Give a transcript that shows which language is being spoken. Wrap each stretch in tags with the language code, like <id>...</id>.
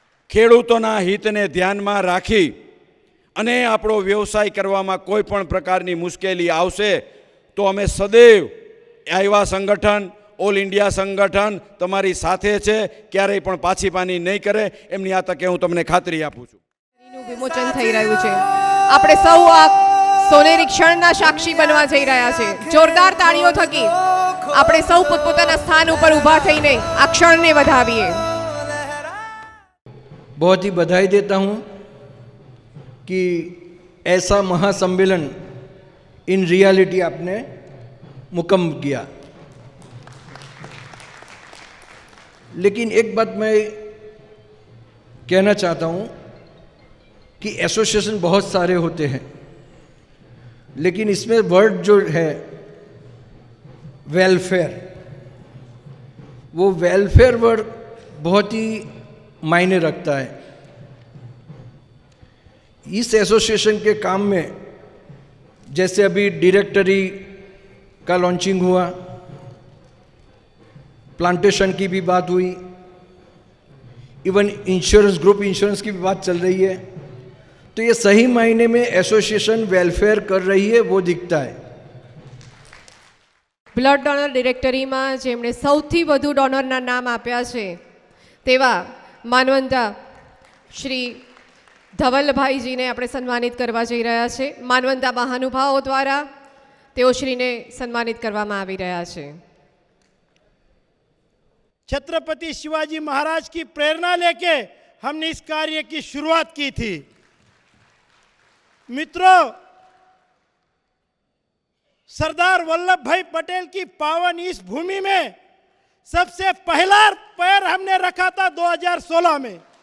<gu>ખેડૂતોના હિતને ધ્યાનમાં રાખી અને આપણો વ્યવસાય કરવામાં કોઈ પણ પ્રકારની મુશ્કેલી આવશે તો અમે સદૈવ આઈવા સંગઠન, ઓલ ઇન્ડિયા સંગઠન તમારી સાથે છે, ક્યારેય પણ પાછી પાની નહીં કરે, એમની આ તકે હું તમને ખાતરી આપું છું. વિમોચન થઈ રહ્યું છે. આપણે સૌ આ સોનેરી ક્ષણના સાક્ષી બનવા જઈ રહ્યા છે. જોરદાર તાળીઓ થકી આપણે સૌ પોતપોતાના સ્થાન ઉપર ઊભા થઈને આ ક્ષણને વધાવીએ.</gu> <hi>बहुत ही बधाई देता हूँ कि ऐसा महासम्मेलन</hi> <en>in reality</en> <hi>आपने मुकम्मल किया. लेकिन एक बात मैं कहना चाहता हूँ कि एसोसिएशन बहुत सारे होते हैं, लेकिन इसमें वर्ड जो है वेलफेयर, वो वेलफेयर वर्ड बहुत ही मायने रखता है. इस एसोसिएशन के काम में जैसे अभी डायरेक्टरी का लॉन्चिंग हुआ, प्लांटेशन की भी बात हुई, इवन इंश्योरेंस, ग्रुप इंश्योरेंस की भी बात चल रही है, तो ये सही मायने में एसोसिएशन वेलफेयर कर रही है वो दिखता है.</hi> <gu>બ્લડ ડોનર ડિરેક્ટરીમાં જેમણે સૌથી વધુ ડોનરના નામ આપ્યા છે તેવા માનવંતા શ્રી ધવલભાઈજીને આપણે સન્માનિત કરવા જઈ રહ્યા છે. માનવંતા મહાનુભાવો દ્વારા તેઓ શ્રીને સન્માનિત કરવામાં આવી રહ્યા છે.</gu> <hi>छत्रपति शिवाजी महाराज की प्रेरणा लेके हमने इस कार्य की शुरुआत की थी. मित्रों, सरदार वल्लभ भाई पटेल की पावन इस भूमि में सबसे पहला पैर हमने रखा था 2016 में.</hi>